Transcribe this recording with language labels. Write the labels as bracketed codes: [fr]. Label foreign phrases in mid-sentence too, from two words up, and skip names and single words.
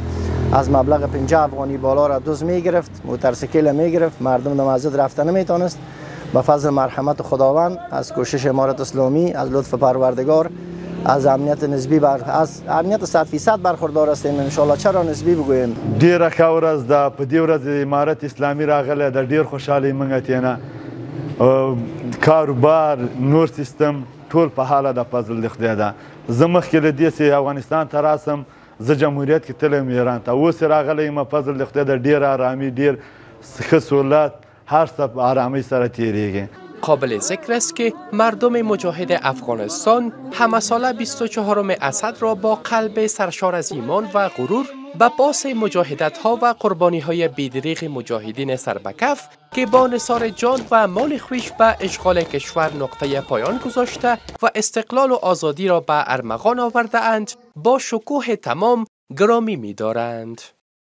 [fa] از مبلغ 50 افغانی بالا را دزد میگرفت، موتورسیکل میگرفت، مردم در مسجد رفتن نمیتونست. با فضل مرحمت خداوند، از کوشش امارت اسلامی، از لطف پروردگار، از امنیت نسبی از امنیت 100% برخوردار هستیم [ar] ان شاء الله. [fa] چرا نسبی بگویم؟ [ps] ډیره ښه ورځ ده. په دې ورځ امارت اسلامي راغلی ده. ډیر خوشحالي موږ تېنه کاروبار نور سیستم ټول په حاله د فضل د خدای ده. زه مخکې له دې چې افغانستان ته راسم زه جمهوریت کې تللی یم ایران ته، اوس راغلی یم فضل د خدای ده. ډېر ارامي، ډېر ښه سهولت، هر څه په ارامۍ سره تېرېږي. [fa] قابل ذکر است که مردم مجاهد افغانستان همه ساله 24 اسد را با قلب سرشار از ایمان و غرور به پاس مجاهدت ها و قربانی های بیدریغ مجاهدین سربکف که با نثار جان و مال خویش به اشغال کشور نقطه پایان گذاشته و استقلال و آزادی را به ارمغان آورده اند با شکوه تمام گرامی می دارند.